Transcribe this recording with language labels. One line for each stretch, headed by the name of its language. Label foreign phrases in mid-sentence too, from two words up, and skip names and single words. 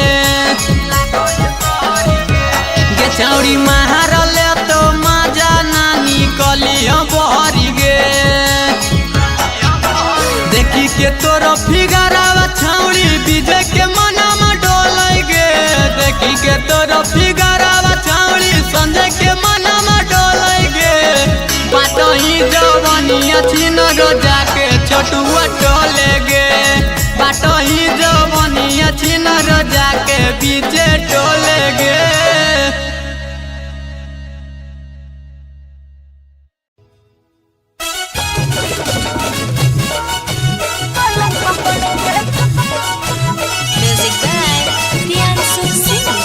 Angika: गे छौड़ी मारले तो मजा ना निकलिया बहरी गे। देखी के तोरो फिगरावा छौड़ी विजय के मनमा डोलै गे, देखी के तोरो फिगरावा छौड़ी संजय के मनमा डोलै गे। बाटो ही जवनिया छिनरो जाके छोटुआ टोले गे, बाटो ही जवनिया छिनरो जाके बीचे टोले गे।
English: Music by Priyansu Singh.